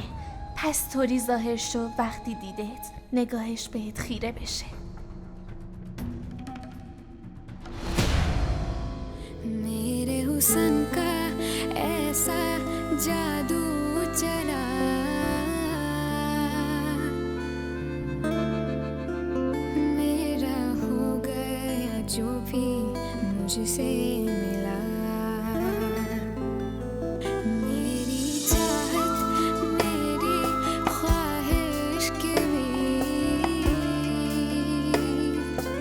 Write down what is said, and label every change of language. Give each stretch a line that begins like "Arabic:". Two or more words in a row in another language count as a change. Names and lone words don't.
Persian: پس طوری ظاهر شو وقتی دیدت نگاهش بهت خیره بشه.
Hindi: मेरे हुस्न का ऐसा जादू चला मेरा हो गया जो भी मुझसे मिला मेरी चाहत मेरी ख्वाहिश के बीच